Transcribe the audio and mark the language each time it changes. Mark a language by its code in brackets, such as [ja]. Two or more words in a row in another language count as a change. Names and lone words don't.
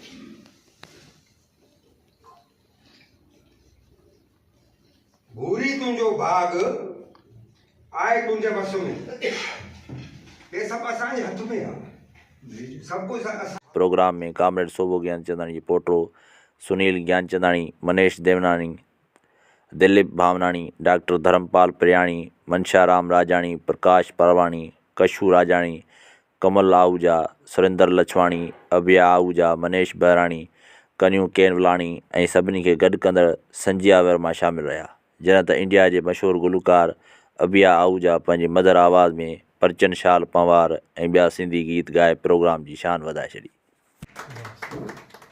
[sd] भूरी तुंहिंजो बाग आहे तुंहिंजे बस में, ये सभु असांजे हथ में आहे, सभु कुझु असां। प्रोग्राम में कामरेड सोभो ज्ञानचंदाणी जी पोटो, सुनील ज्ञानचंदाणी, मनीष देवनानी, दिलीप भावनानी, डॉक्टर धर्मपाल प्रियाणी, मनशाराम राजाणी, प्रकाश परवाणी, कशु राजाणी, कमल आहूजा, सुरेंद्र लछवाणी, अभिया आहूजा, मनीष बहराणी, कन्यू केनवलाणी ऐं सभिनी खे गॾु कंदड़ संजिया वर्मा शामिल रहिया। जॾहिं त इंडिया जे मशहूरु गुलकार अभिया आहूजा पंहिंजी मधुर आवाज़ में परचन शाल पंवार ऐं ॿिया सिंधी गीत ॻाए प्रोग्राम जी शान वधाए छॾी।